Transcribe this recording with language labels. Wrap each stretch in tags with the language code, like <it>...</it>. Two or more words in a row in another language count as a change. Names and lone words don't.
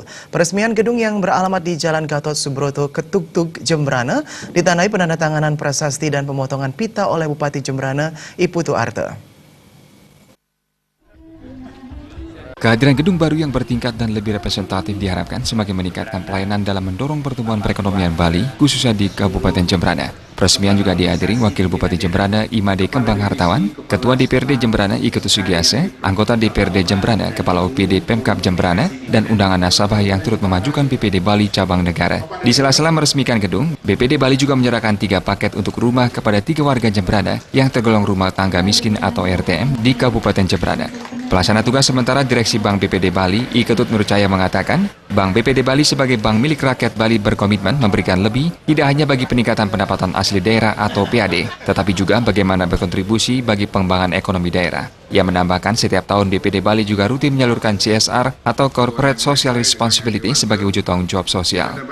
<id>Peresmian gedung yang beralamat di Jalan Gatot Subroto, Ketugtug, Jembrana ditandai penandatanganan prasasti dan pemotongan pita oleh Bupati Jembrana, Iputu Arte. Kehadiran gedung baru yang bertingkat dan lebih representatif diharapkan semakin meningkatkan pelayanan dalam mendorong pertumbuhan perekonomian Bali, khususnya di Kabupaten Jembrana. Peresmian juga dihadiri Wakil Bupati Jembrana Imade Kembang Hartawan, Ketua DPRD Jembrana Iketu Sugiase, anggota DPRD Jembrana, Kepala UPD Pemkab Jembrana, dan undangan nasabah yang turut memajukan BPD Bali Cabang Negara. Di sela-sela meresmikan gedung, BPD Bali juga menyerahkan 3 paket untuk rumah kepada 3 warga Jembrana yang tergolong rumah tangga miskin atau RTM di Kabupaten Jembrana. Pelaksana tugas sementara Direksi Bank BPD Bali, I Ketut Nurcaya mengatakan, Bank BPD Bali sebagai bank milik rakyat Bali berkomitmen memberikan lebih, tidak hanya bagi peningkatan pendapatan asli daerah atau PAD, tetapi juga bagaimana berkontribusi bagi pengembangan ekonomi daerah. Ia menambahkan setiap tahun BPD Bali juga rutin menyalurkan CSR atau</id> <en>Corporate Social Responsibility</en> <id>sebagai wujud tanggung jawab sosial.</id>